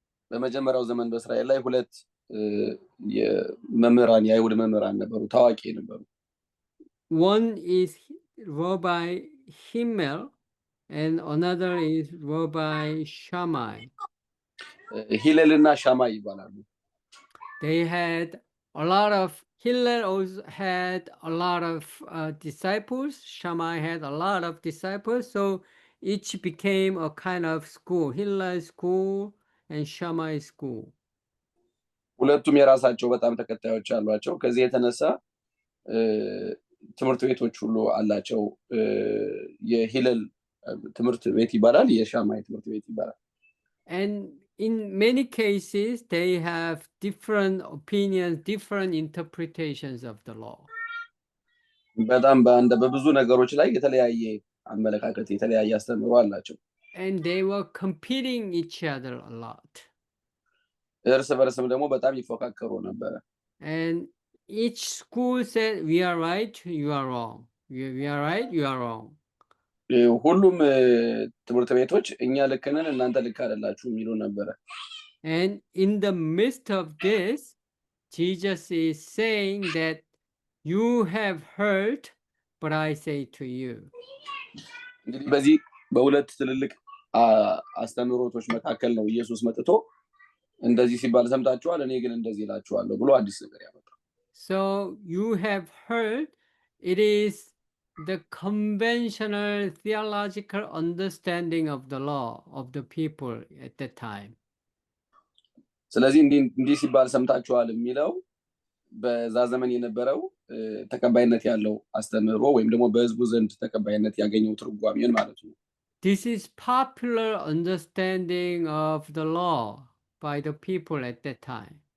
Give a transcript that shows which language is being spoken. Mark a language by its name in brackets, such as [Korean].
[Amharic] በመጀመሪያው ዘመን በእስራኤል ላይ ሁለት የመምህራን የአይሁድ መምህራን ነበሩ፣ ታዋቂ ነበሩ። [English] One is Rabbi Himmel and another is Rabbi Shammai. [Amharic] ሂለልና ሻማይ ይባላሉ። [English] They had a lot of Hillel also had a lot of disciples. Shammai had a lot of disciples, so each became a kind of school, Hillel school and Shammai school. [Amharic] ሁለቱም የራሳቸው በጣም ተከታዮች አሏቸው። ከዚህ የተነሳ ትምህርት ቤቶች ሁሉ አላቸው። የሂለል ትምህርት ቤት ይባላል፣ የሻማይ ትምህርት ቤት ይባላል። [English] And in many cases, they have different opinions, different interpretations of the law. [Amharic] በጣም በብዙ ነገሮች ላይ የተለያየ አመለካከት፣ የተለያየ አስተምህሮ አላቸው። [English] And they were competing each other a lot. [Amharic] እርስ በርስም ደግሞ በጣም ይፎካከሩ ነበረ። [English] And each school said, we are right, you are wrong. We are right, you are wrong. [Amharic] ሁሉም ትምህርት ቤቶች እኛ ልክ ነን እናንተ ልክ አይደላችሁም ይሉ ነበረ። [English] And in the midst of this, Jesus is saying that you have heard, but I say to you. [Amharic] እንግዲህ በዚህ በሁለት ትልልቅ አስተምህሮቶች መካከል ነው ኢየሱስ መጥቶ እንደዚህ ሲባል ሰምታችኋል፣ እኔ ግን እንደዚህ እላችኋለሁ ብሎ አዲስ ነገር ያመጣው። [English] So you have heard, it is the conventional theological understanding of the law of the people at that time. [Amharic] ስለዚህ እንዲህ ሲባል ሰምታችኋል የሚለው በዛ ዘመን የነበረው ተቀባይነት ያለው አስተምህሮ ወይም ደግሞ በህዝቡ ዘንድ ተቀባይነት ያገኘው ትርጓሜን ማለት ነው። [English] This is popular understanding of the law by the people at that time.